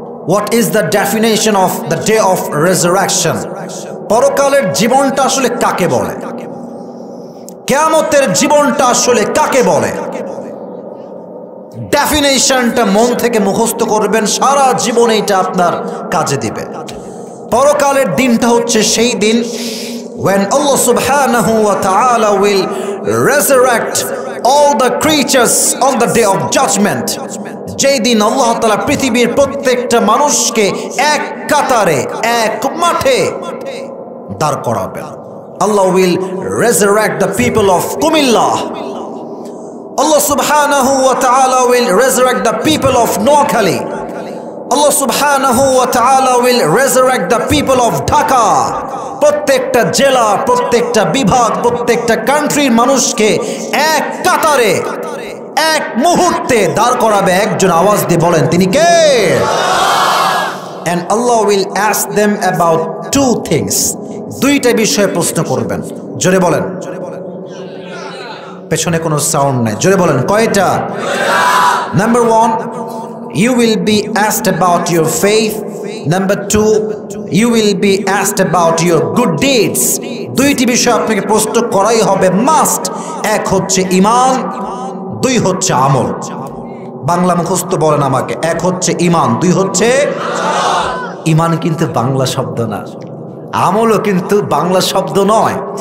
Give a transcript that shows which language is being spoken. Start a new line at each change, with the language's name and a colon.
English: What is the definition of the day of resurrection?
Bangla: পরকালের জীবনটা আসলে কাকে বলে? কিয়ামতের জীবনটা আসলে কাকে বলে? ডেফিনেশনটা মন থেকে মুখস্থ করবেন, সারা জীবন এটা আপনার কাজে দিবে। পরকালের দিনটা হচ্ছে সেই দিন
English: when Allah subhanahu wa ta'ala will resurrect all the creatures on the day of judgment.
Bangla: যেই দিন আল্লাহ তাআলা পৃথিবীর প্রত্যেকটা মানুষকে এক কাতারে, এক মাঠে দাঁড় করাবেন।
English: Allah will resurrect the people of Kumilla. Allah subhanahu wa ta'ala will resurrect the people of Noakhali. Allah subhanahu wa ta'ala will resurrect the people of Dhaka.
Bangla: প্রত্যেকটা জেলা, প্রত্যেকটা বিভাগ, প্রত্যেকটা কান্ট্রির মানুষকে এক কাতারে, এক মুহূর্তে দাঁড় করাবে একজন। আওয়াজ দিয়ে বলেন তিনি কে?
English: And Allah will ask them about two things.
Bangla: দুইটা বিষয়ে প্রশ্ন করবেন। জোরে বলেন। পেছনে কোনো সাউন্ড নাই, জোরে বলেন কয়টা?
English: Number 1, you will be asked about your faith. Number 2, you will be asked about your good deeds.
Bangla: দুইটি বিষয় আপনাকে প্রশ্ন করাই হবে, মাস্ট। এক হচ্ছে ঈমান, দুই হচ্ছে আমল। বাংলা মুখস্থ বলেন আমাকে। এক হচ্ছে ঈমান, দুই হচ্ছে ঈমান কিন্তু বাংলা শব্দ না, আমলও কিন্তু বাংলা শব্দ নয়।